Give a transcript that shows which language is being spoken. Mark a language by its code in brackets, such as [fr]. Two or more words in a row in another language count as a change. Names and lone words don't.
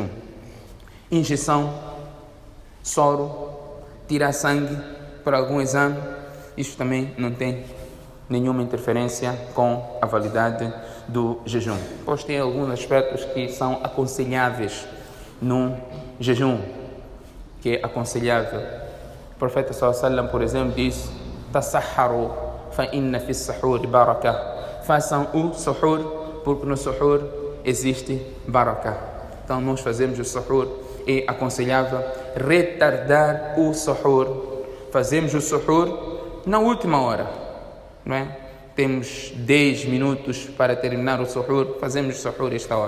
[pt] Injeção, soro, tirar sangue para algum exame, isso também não tem nenhuma interferência com a validade do jejum. Pois tem alguns aspectos que são aconselháveis no jejum, que é aconselhável. O profeta [ar] صلى الله عليه وسلم, [pt] por exemplo, diz: [ar] تسحروا فإن في السحور بركة. [pt] Façam o suhur, porque no suhur existe baraka. Então nós fazemos o suhur, é aconselhável retardar o suhur. Fazemos o suhur na última hora, não é? Temos 10 minutos para terminar o suhur, fazemos o suhur esta hora.